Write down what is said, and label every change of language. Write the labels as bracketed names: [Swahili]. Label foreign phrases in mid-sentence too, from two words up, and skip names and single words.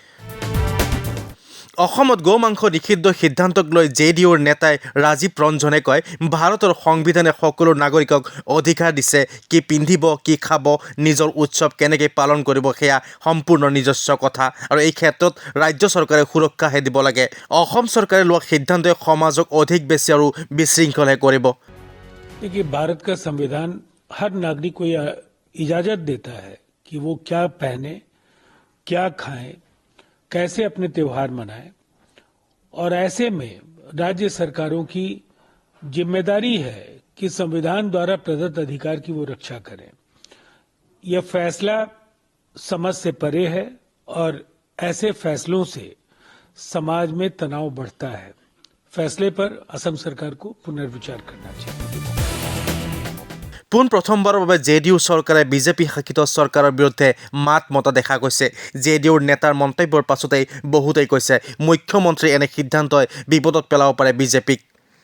[Assamese] অসমত গো মাংস নিষিদ্ধ সিদ্ধান্তক লৈ JDUৰ নেতাই ৰাজীৱ ৰঞ্জনে কয়, ভাৰতৰ সংবিধানে সকলো নাগৰিকক অধিকাৰ দিছে, কি পিন্ধিব, কি খাব, নিজৰ উৎসৱ কেনেকৈ পালন কৰিব সেয়া সম্পূৰ্ণ নিজস্ব কথা, আৰু এই ক্ষেত্ৰত ৰাজ্য চৰকাৰে সুৰক্ষাহে দিব লাগে। অসম চৰকাৰে লোৱা সিদ্ধান্তই সমাজক অধিক বেছি আৰু বিশৃংখলহে কৰিব। [Hindi] देखिए, भारत का संविधान हर नागरिक को यह इजाजत देता है कि वो क्या पहने, क्या खाएं, कैसे अपने त्योहार मनाएं, और ऐसे में राज्य सरकारों की जिम्मेदारी है कि संविधान द्वारा प्रदत्त अधिकार की वो रक्षा करें। यह फैसला समझ से परे है और ऐसे फैसलों से समाज में तनाव बढ़ता है। फैसले पर असम सरकार को पुनर्विचार करना चाहिए। [Assamese] প্ৰথমবাৰৰ বাবে JDU চৰকাৰে বিজেপি শাসিত চৰকাৰৰ বিৰুদ্ধে মাত মতা দেখা গৈছে। JDUৰ নেতাৰ মন্তব্যৰ পাছতেই বহুতেই কৈছে, মুখ্যমন্ত্ৰীৰ এনে সিদ্ধান্তই বিপদত পেলাব পাৰে বিজেপিক।